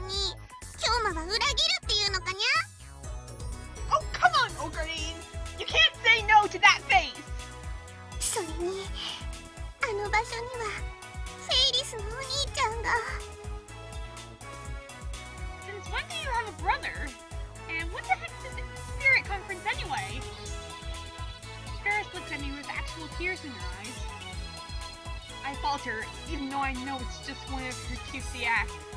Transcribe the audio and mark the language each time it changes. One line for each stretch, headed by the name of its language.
Japanese: にゃのに京馬は裏切るっていうのかにゃ。
English: Oh, come on, Ocarine! You can't say no to that face!
Japanese: それにあの場所にはフェイリスのお兄ちゃんが。
English: Since when do you have a brother? And what the heck is the spirit conference anyway? Ferris looks at me with actual tears in her eyes. I falter, even though I know it's just one of her cutesy acts.